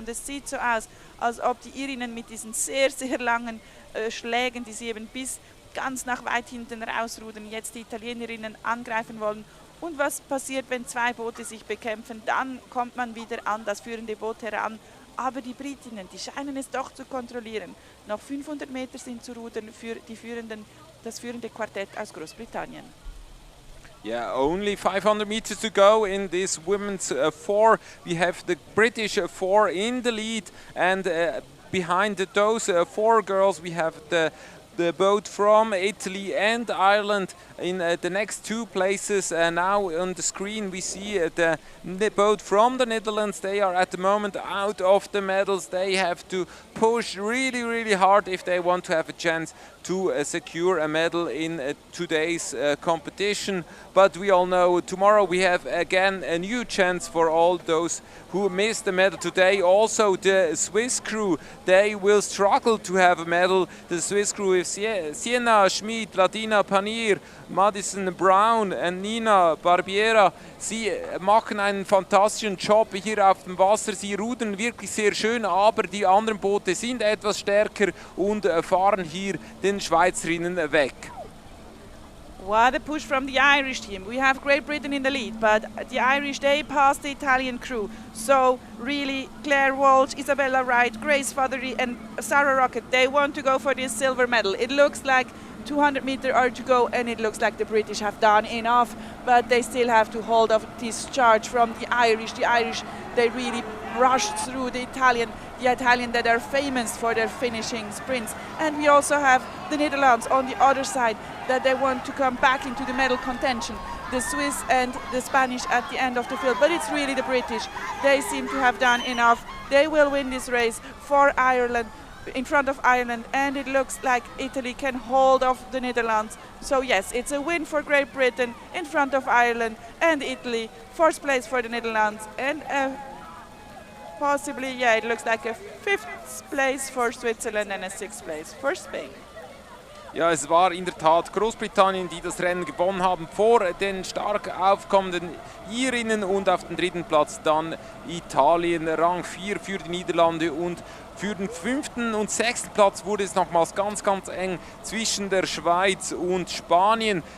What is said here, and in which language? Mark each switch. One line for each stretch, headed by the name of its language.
German: Und es sieht so aus, als ob die Irinnen mit diesen sehr, sehr langen Schlägen, die sie eben bis ganz nach weit hinten rausrudern, jetzt die Italienerinnen angreifen wollen. Und was passiert, wenn 2 Boote sich bekämpfen? Dann kommt man wieder an das führende Boot heran. Aber die Britinnen, die scheinen es doch zu kontrollieren. Noch 500 Meter sind zu rudern für das führende Quartett aus Großbritannien.
English: Yeah, only 500 meters to go in this women's 4. We have the British 4 in the lead, and behind those 4 girls we have the boat from Italy and Ireland in the next 2 places. Now on the screen we see the boat from the Netherlands. They are at the moment out of the medals. They have to push really, really hard if they want to have a chance to secure a medal in today's competition. But we all know tomorrow we have again a new chance for all those who missed the medal today. Also the Swiss crew, they will struggle to have a medal. The Swiss crew is Sienna Schmid, Ladina Panir, Madison Brown und Nina Barbiera.
German: Sie machen einen fantastischen Job hier auf dem Wasser. Sie rudern wirklich sehr schön, aber die anderen Boote sind etwas stärker und fahren hier den Schweizerinnen weg.
English: What a push from the Irish team. We have Great Britain in the lead, but the Irish, they passed the Italian crew. So really, Claire Walsh, Isabella Wright, Grace Fothery and Sarah Rocket, they want to go for this silver medal. It looks like 200 meters are to go, and it looks like the British have done enough, but they still have to hold off this charge from the Irish. The Irish, they really rushed through the Italian that are famous for their finishing sprints. And we also have the Netherlands on the other side, that they want to come back into the medal contention. The Swiss and the Spanish at the end of the field, but it's really the British. They seem to have done enough. They will win this race for Ireland, in front of Ireland, and it looks like Italy can hold off the Netherlands. So yes, it's a win for Great Britain in front of Ireland and Italy. 4th place for the Netherlands, and possibly, yeah, it looks like a 5th place for Switzerland and a 6th place for Spain.
German: Ja, es war in der Tat Großbritannien, die das Rennen gewonnen haben vor den stark aufkommenden Irinnen, und auf dem 3. Platz dann Italien, Rang 4 für die Niederlande, und für den 5. und 6. Platz wurde es nochmals ganz, ganz eng zwischen der Schweiz und Spanien.